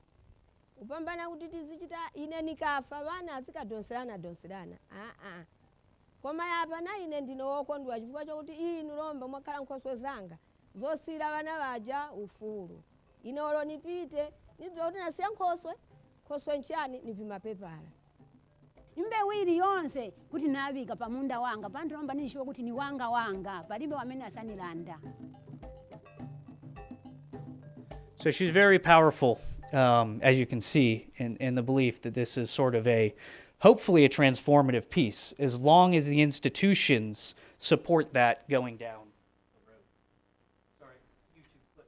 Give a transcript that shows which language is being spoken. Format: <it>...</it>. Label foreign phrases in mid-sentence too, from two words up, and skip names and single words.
<ny>upambana kuti tizichita ine nikafa vana asikadonserana koma yapa na ine ndino wokondwa chifukwa chokuti inu lomba mwakhala nkhoswe zanga zosira vana vaja ufulu ine olo nipite nidziwa kuti nasiya nkhoswe nchani nivimapepala imbewu iliyonse kuti navika pamunda wanga panthu lomba nishiwe kuti ni wanga palibe wamene asanilanda.</ny> <en>So she's very powerful, as you can see, in the belief that this is sort of hopefully a transformative piece, as long as the institutions support that going down the road. Sorry, YouTube clip.</en>